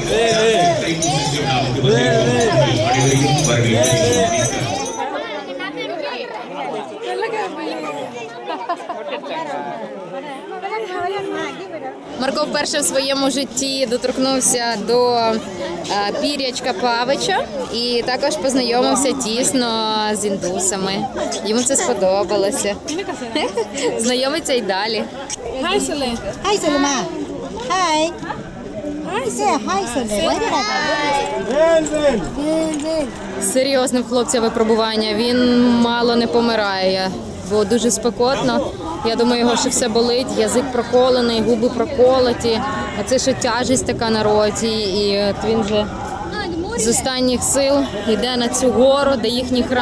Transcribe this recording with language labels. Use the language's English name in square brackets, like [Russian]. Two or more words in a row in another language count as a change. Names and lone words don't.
[Ukrainian] Марко вперше в своєму житті доторкнувся до пір'ячка павича і також познайомився тісно з індусами. Йому це сподобалося. Знайомиться й далі. [English] Hi, Sule. Hi, Sulema. Hi. Hi, say hi, Sule. Why did I [Ukrainian] Серйозне в хлопця випробування. Він мало не помирає, бо дуже спекотно. Я думаю, його ще все болить, язик проколений, губи проколоті. А це ще тяжість така на роті. І от він вже з останніх сил йде на цю гору, де їхній храм.